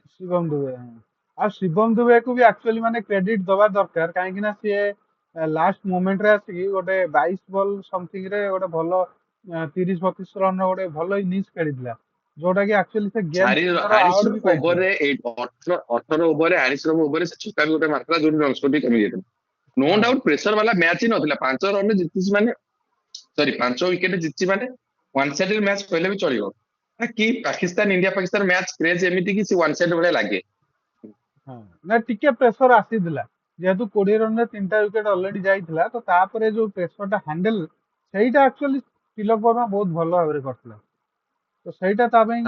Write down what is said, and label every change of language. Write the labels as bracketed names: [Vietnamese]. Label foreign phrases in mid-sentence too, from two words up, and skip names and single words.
[Odia] ଶିବମ ଦୁବେ ଆଉ ଶିବମ ଦୁବେକୁ ବି ଆକ୍ଚୁଆଲି ମାନେ କ୍ରେଡିଟ ଦବା ଦରକାର, କାହିଁକି ନା ସିଏ [English] last momentରେ [Odia] ଆସିକି ଗୋଟେ 22 [English] ball something [Odia] ରେ ଗୋଟେ ଭଲ 30-32 ରନ୍ ର ଗୋଟେ ଭଲ ଇନିଂସ ଖେଳିଥିଲା, ଯୋଉଟା କି ଆକ୍ଚୁଆଲି ସେ [English] game changer award [Odia] ବି ପାଇଥିଲା। ଓଭରରେ 18 ଓଭରରେ 41 ଓଭରରେ ସେ ଛକା ବି ଗୋଟେ ମାରିଥିଲା, ଯୋଉଠି ରନ୍ ସ୍କୋର ବି କମି ଯାଇଥିଲା। नो ହଁ [Hindi] डाउट प्रेशर वाला मैच ही नथिला। [Odia] 5 रन जितिଛି ମାନେ ସରି 5 ୱିକେଟ ଜିତିଛି ମାନେ [English] one sided match [Odia] କହିଲେ ବି ଚଳିବ। କି ପାକିସ୍ତାନ ଇଣ୍ଡିଆ ପାକିସ୍ତାନ ମ୍ୟାଚ୍ କ୍ରେଜ ଏମିତି କି ସେ [English] one side [Odia] ଭଳିଆ ଲାଗେ। ହଁ ନା ଟିକେ ପ୍ରେସର ଆସିଥିଲା, ଯେହେତୁ 20 ରନରେ 3ଟା ୱିକେଟ ଅଲରେଡି ଯାଇଥିଲା, ତ ତାପରେ ଯୋଉ ପ୍ରେସରଟା ହ୍ୟାଣ୍ଡେଲ ସେଇଟା ଆକ୍ଚୁଆଲି ତିଲକ ବର୍ମା ବହୁତ ଭଲ ଭାବରେ କରିଥିଲା, ତ ସେଇଟା ତା ପାଇଁ